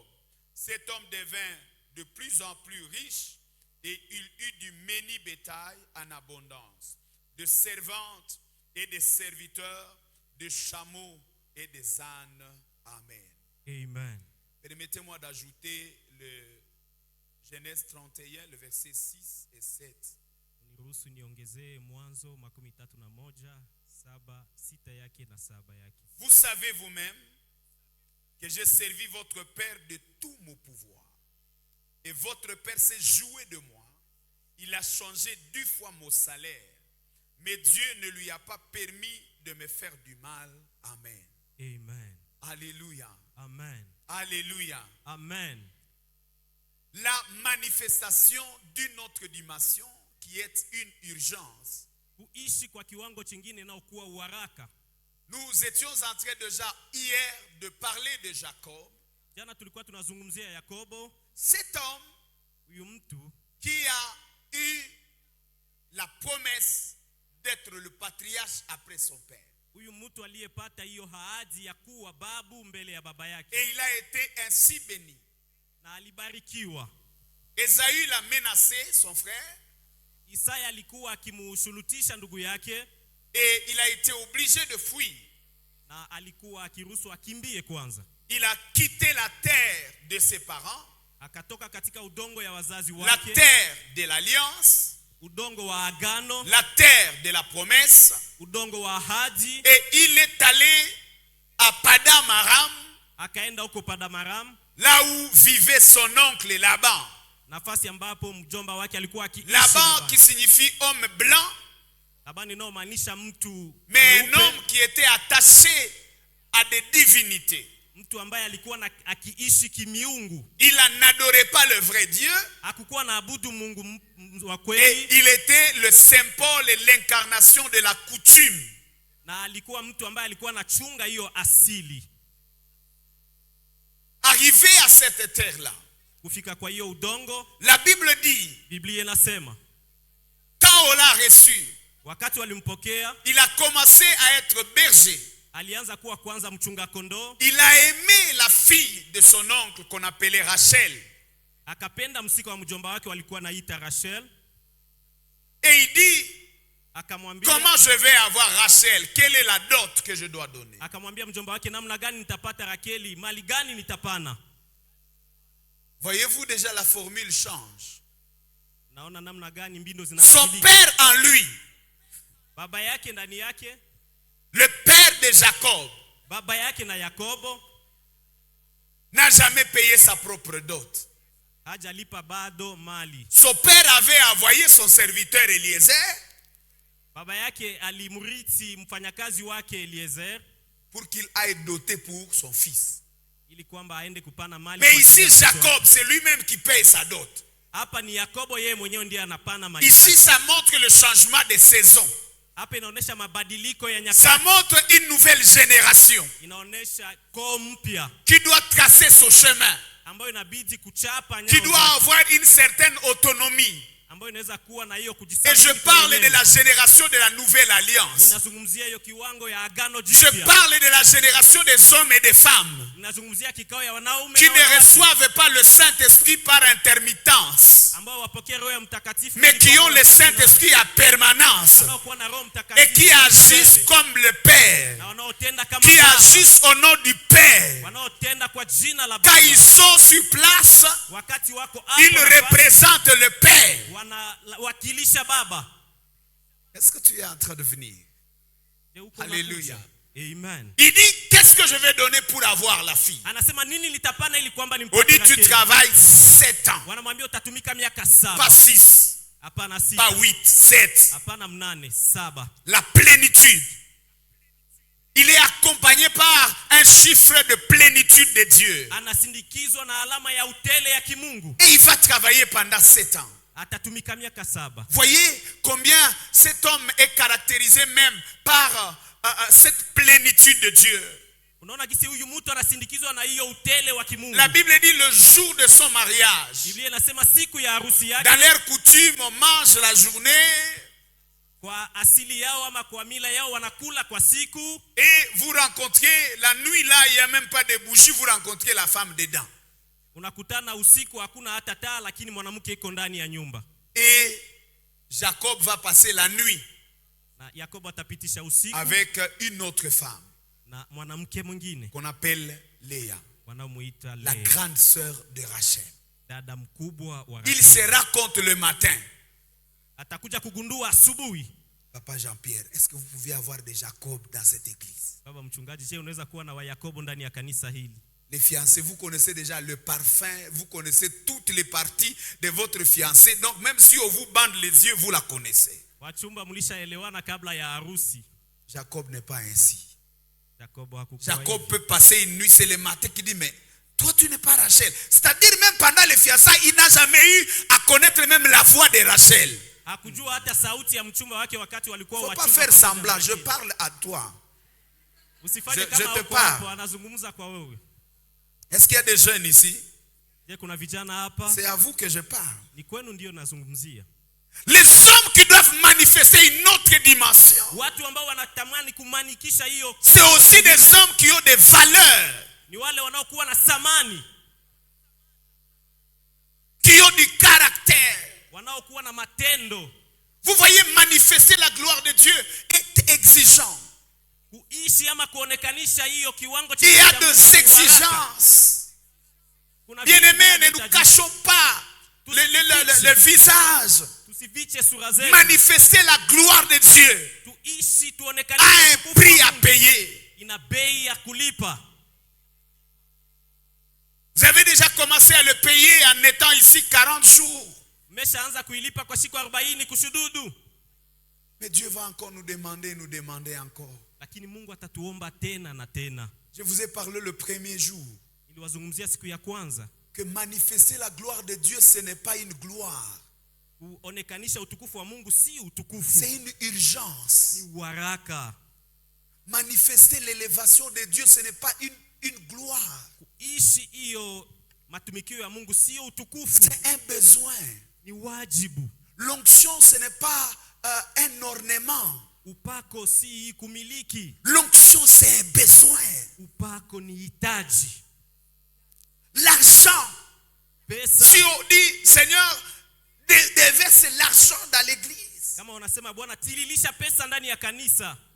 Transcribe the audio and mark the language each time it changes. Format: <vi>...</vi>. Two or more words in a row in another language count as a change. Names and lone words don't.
<fr>Cet homme devint de plus en plus riche et il eut du menu bétail en abondance, de servantes et des serviteurs, de chameaux et des ânes. Amen. Amen. Permettez-moi d'ajouter le Genèse 31, le verset 6 et 7.</fr> <sw>Niruhusu niongezee Mwanzo 31, 7, 6 yake na 7 yake.</sw> <fr>Vous savez vous-même que j'ai servi votre père de tout mon pouvoir. Et votre père s'est joué de moi. Il a changé 2 fois mon salaire. Mais Dieu ne lui a pas permis de me faire du mal. Amen. Amen. Alléluia. Amen. Alléluia. Amen. La manifestation d'une autre dimension qui est une urgence.</fr> <sw>Kuishi kwa kiwango chingine na kuwa uharaka.</sw> <fr>Nous étions en train déjà hier de parler de Jacob.</fr> <sw>Jana tulikuwa tunazungumzia Yakobo.</sw> <fr>Cet homme</fr> <sw>Huyu mtu</sw> <fr>qui a eu la promesse d'être le patriarche après son père.</fr> <sw>Huyu mtu aliyepata hiyo ahadi ya kuwa babu mbele ya baba yake.</sw> <fr>Et il a été ainsi béni.</fr> <sw>Na alibarikiwa.</sw> <fr>Esaü l'a menacé, son frère.</fr> <sw>Isaya alikuwa akimushurutisha ndugu yake.</sw> <fr>Et il a été obligé de fuir.</fr> <sw>Na alikuwa akiruhusu akimbie kwanza.</sw> <fr>Il a quitté la terre de ses parents.</fr> <sw>Akatoka katika udongo ya wazazi</sw> <fr>La</fr> <sw>wake.</sw> <fr>terre de l'alliance.</fr> <sw>Udongo wa agano.</sw> <fr>La terre de la promesse.</fr> <sw>Udongo wa ahadi.</sw> <fr>Et il est allé à Padam Aram.</fr> <sw>Akaenda huko Padamaram.</sw> <fr>Là où vivait son oncle Laban.</fr> <sw>Nafasi ambapo mjomba wake alikuwa akiishi.</sw> <fr>Laban qui signifie homme blanc.</fr> <sw>Laban inamaanisha mtu</sw> <fr>mais un homme qui était attaché à des divinités.</fr> <sw>Mtu ambaye alikuwa akiishi kimiungu.</sw> <fr>Il n'adorait pas le vrai Dieu.</fr> <sw>Hakukuwa naabudu Mungu wa</sw> <fr>Et</fr> <sw>kweli.</sw> <fr>il était le symbole et l'incarnation de la coutume.</fr> <sw>Na alikuwa mtu ambaye alikuwa anachunga hiyo asili.</sw> <fr>Arrivé à cette terre-là,</fr> <sw>kufika kwa hiyo udongo,</sw> <fr>la Bible dit,</fr> <sw>Biblia inasema,</sw> <fr>quand on l'a reçu,</fr> <sw>wakati walimpokea,</sw> <fr>il a commencé à être berger.</fr> <sw>alianza kuwa kwanza mchunga kondoo.</sw> <fr>Il a aimé la fille de son oncle qu'on appelait Rachel.</fr> <sw>Akapenda msika wa mjomba wake walikuwa naita Rachel.</sw> <fr>Et il dit,</fr> <sw>akamwambia,</sw> <fr>comment je vais avoir Rachel? Quelle est la dot que je dois donner?</fr> <sw>Akamwambia mjomba wake, namna gani nitapata Rakeli? Mali gani nitapana?</sw> <fr>Voyez-vous déjà la formule change.</fr> <sw>Naona namna gani mbindo</sw> <fr>Son</fr> <sw>zinabadilika.</sw> <fr>père en lui</fr> <sw>Baba yake ndani yake</sw> <fr>le père de Jacob,</fr> <sw>baba yake na Yakobo,</sw> <fr>n'a jamais payé sa propre dot.</fr> <sw>hajalipa bado mali.</sw> <fr>Son père avait envoyé son serviteur Eliezer</fr> <sw>Baba yake alimrithi mfanyakazi wake Eliezer</sw> <fr>pour qu'il aille doter pour son fils.</fr> <sw>ili kwamba aende kupana mali.</sw> <fr>Mais ici Jacob, c'est lui-même qui paye sa dot.</fr> <sw>Hapa ni Yakobo yeye mwenyewe ndiye anapana mali.</sw> <fr>Ici ça montre le changement de saison.</fr> <sw>Hapa inaonesha mabadiliko ya</sw> <fr>Ça</fr> <sw>nyakati.</sw> <fr>montre une nouvelle génération</fr> <sw>Inaonesha koo mpya</sw> <fr>qui doit tracer son chemin,</fr> <sw>ambayo inabidi kuchapa</sw> <fr>qui</fr> <sw>nyayo</sw> <fr>doit</fr> <sw>zake,</sw> <fr>avoir une certaine autonomie.</fr> <sw>ambayo inaweza kuwa na hiyo</sw> <fr>Et</fr> <sw>kujisaidia.</sw> <fr>je parle de la génération de la nouvelle alliance.</fr> <sw>Ninazungumzia hiyo kiwango ya agano</sw> <fr>Je</fr> <sw>jipya.</sw> <fr>parle de la génération des hommes et des femmes</fr> <sw>Ninazungumzia kikao ya wanaume</sw> <fr>qui</fr> <sw>na</sw> <fr>ne</fr> <sw>wanawake</sw> <fr>reçoivent pas le Saint-Esprit par intermittence,</fr> <sw>ambao wapokea Roho ya Mtakatifu</sw> <fr>mais</fr> <sw>ili</sw> <fr>qui ont</fr> <sw>kwamba</sw> <fr>le Saint-Esprit à permanence</fr> <sw>wanaokuwa na Roho</sw> <fr>et</fr> <sw>Mtakatifu</sw> <fr>qui agissent</fr> <sw>milele,</sw> <fr>comme le Père,</fr> <sw>na wanaotenda kama</sw> <fr>qui</fr> <sw>Baba,</sw> <fr>agissent au nom du Père.</fr> <sw>wanaotenda kwa jina la</sw> <fr>Quand</fr> <sw>Baba.</sw> <fr>ils sont sur place,</fr> <sw>Wakati wako</sw> <fr>ils</fr> <sw>hapo</sw> <fr>représentent le Père.</fr> <sw>wanawakilisha Baba.</sw> <fr>Est-ce que tu es en train de venir?</fr> <sw>Je uko</sw> <fr>Alléluia.</fr> <sw>unakuja. Amen.</sw> <fr>Il dit, qu'est-ce que je vais donner pour avoir la fille?</fr> <sw>Anasema nini litapana ili kwamba</sw> <fr>On dit,</fr> <sw>nimpate</sw> <fr>tu</fr> <sw>Rakeli?</sw> <fr>travailles 7 ans,</fr> <sw>Wanamwambia utatumika miaka</sw> <fr>pas</fr> <sw>7.</sw> <fr>6,</fr> <sw>Hapana</sw> <fr>pas</fr> <sw>6.</sw> <fr>8, 7.</fr> <sw>Hapana 8, 7.</sw> <fr>La plénitude. Il est accompagné par un chiffre de plénitude de Dieu.</fr> <sw>Anasindikizwa na alama ya utele ya kimungu.</sw> <fr>Et il va travailler pendant 7 ans.</fr> <sw>Atatumika miaka 7.</sw> <fr>Voyez combien cet homme est caractérisé même par cette plénitude de Dieu.</fr> <sw>Unaona gisi huyu mtu anasindikizwa na hiyo utele wa kimungu.</sw> <fr>La Bible dit le jour de son mariage.</fr> <sw>Biblia inasema siku ya harusi yake.</sw> <fr>Dans leur coutume, on mange la journée.</fr> <sw>Kwa asili yao ama kwa mila yao wanakula kwa siku.</sw> <fr>Et vous rencontrez, la nuit là, il n'y a même pas de bougie, vous rencontrez la femme dedans.</fr> <sw>Unakutana usiku hakuna hata taa lakini mwanamke iko ndani ya nyumba.</sw> <fr>Et Jacob va passer la nuit</fr> <sw>Na Yakobo atapitisha usiku</sw> <fr>avec une autre femme</fr> <sw>na mwanamke mwingine</sw> <fr>qu'on appelle Léa,</fr> <sw>wanaomuita</sw> <fr>la</fr> <sw>Lea,</sw> <fr>grande sœur de Rachel.</fr> <sw>dada mkubwa wa</sw> <fr>Il</fr> <sw>Raheli.</sw> <fr>se raconte le matin.</fr> <sw>Atakuja kugundua asubuhi.</sw> <fr>Papa Jean-Pierre, est-ce que vous pouvez avoir des Jacob dans cette église?</fr> <sw>Baba mchungaji, je, unaweza kuwa na Yakobo ndani ya kanisa hili?</sw> <fr>Les fiancés, vous connaissez déjà le parfum, vous connaissez toutes les parties de votre fiancé. Donc même si on vous bande les yeux, vous la connaissez.</fr> <sw>Wachumba mlishaelewana kabla ya harusi.</sw> <fr>Jacob n'est pas ainsi.</fr> <sw>Yakobo hakukuwa</sw> <fr>Jacob</fr> <sw>hivi.</sw> <fr>peut passer une nuit, c'est le matin qui dit, mais toi tu n'es pas Rachel. C'est-à-dire même pendant les fiançailles, il n'a jamais eu à connaître même la voix de Rachel.</fr> <sw>Hakujua hata sauti ya mchumba wake wakati walikuwa</sw> <fr>Il ne faut pas</fr> <sw>wachumba</sw> <fr>faire</fr> <sw>pamoja na</sw> <fr>semblant, je</fr> <sw>Rakeli.</sw> <fr>parle à toi.</fr> <sw>Usifanye</sw> <fr>je</fr> <sw>kama</sw> <fr>te</fr> <sw>uko</sw> <fr>parle.</fr> <sw>hapo, anazungumza kwa wewe.</sw> <fr>Est-ce qu'il y a des jeunes ici?</fr> <sw>Je, kuna vijana hapa?</sw> <fr>C'est à vous que je parle.</fr> <sw>Ni kwenu ndio nazungumzia.</sw> <fr>Les hommes qui doivent manifester une autre dimension.</fr> <sw>Watu ambao wanatamani kumanikisha hiyo.</sw> <fr>C'est aussi des hommes qui ont des valeurs,</fr> <sw>Ni wale wanaokuwa na thamani,</sw> <fr>qui ont du caractère.</fr> <sw>wanaokuwa na matendo.</sw> <fr>Vous voyez, manifester la gloire de Dieu est exigeant.</fr> <sw>Kuishi ama kuonekanisha hiyo kiwango cha</sw> <fr>Il y a</fr> <sw>Mungu</sw> <fr>des</fr> <sw>ni</sw> <fr>exigences.</fr> <sw>baraka. Kuna</sw> <fr>Bien-aimés,</fr> <sw>vitu</sw> <fr>ne nous</fr> <sw>vinavyohitajika.</sw> <fr>cachons pas le visage.</fr> <sw>Tusifiche sura zetu.</sw> <fr>Manifester la gloire de Dieu</fr> <sw>Tuishi</sw> <fr>a</fr> <sw>tuonekanishe</sw> <fr>un</fr> <sw>utukufu</sw> <fr>prix</fr> <sw>wa</sw> <fr>à</fr> <sw>Mungu.</sw> <fr>payer.</fr> <sw>Ina bei ya kulipa.</sw> <fr>Vous avez déjà commencé à le payer en étant ici 40 jours.</fr> <sw>Meshaanza kuilipa kwa siku 40 kushududu.</sw> <fr>Mais Dieu va encore nous demander encore.</fr> <sw>Lakini Mungu atatuomba tena na tena.</sw> <fr>Je vous ai parlé le premier jour</fr> <sw>Niliwazungumzia siku ya kwanza.</sw> <fr>que manifester la gloire de Dieu, ce n'est pas une gloire.</fr> <sw>Kuonekanisha utukufu wa Mungu si utukufu.</sw> <fr>C'est une urgence.</fr> <sw>Ni waraka.</sw> <fr>Manifester l'élévation de Dieu, ce n'est pas une gloire.</fr> <sw>Kuishi hiyo matumikio ya Mungu sio utukufu.</sw> <fr>C'est un besoin.</fr> <sw>Ni wajibu.</sw> <fr>L'onction, ce n'est pas un ornement.</fr> <sw>Upako si kumiliki.</sw> <fr>L'onction, c'est un besoin.</fr> <sw>Upako ni hitaji.</sw> <fr>L'argent.</fr> <sw>Pesa.</sw> <fr>Si on dit, Seigneur, déverse l'argent dans l'église.</fr> <sw>Kama unasema Bwana tililisha pesa ndani ya kanisa.</sw>